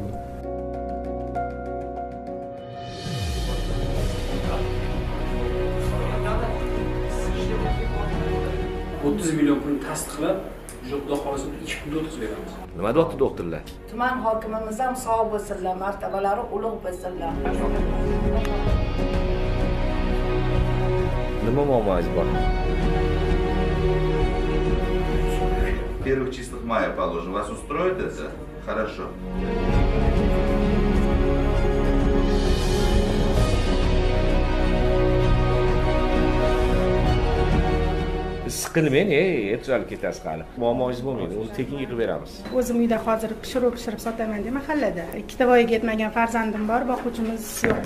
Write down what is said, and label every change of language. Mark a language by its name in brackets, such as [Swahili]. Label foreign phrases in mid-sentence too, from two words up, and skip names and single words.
[Uzbek] 30 million pulni tasdiqlab, Xudo xolasa 2 kunda o'tkazib beramiz. Nima deyapti doktorlar? Tuman hokimimiz ham sog' bo'lsinlar, martabalari ulug' bo'lsinlar. Nima muammongiz bor? [Russian] 1 числах мая положим. Вас устроит это? Хорошо. [Uzbek] Siqilmang, tuzalib ketasiz hali. Muammongiz bo'lmaydi, uni tekinga qilib beramiz. O'zim uyda hozir pishirib sotaman-da mahallada. Ikkita voyaga yetmagan farzandim bor, boquvchimiz yo'q.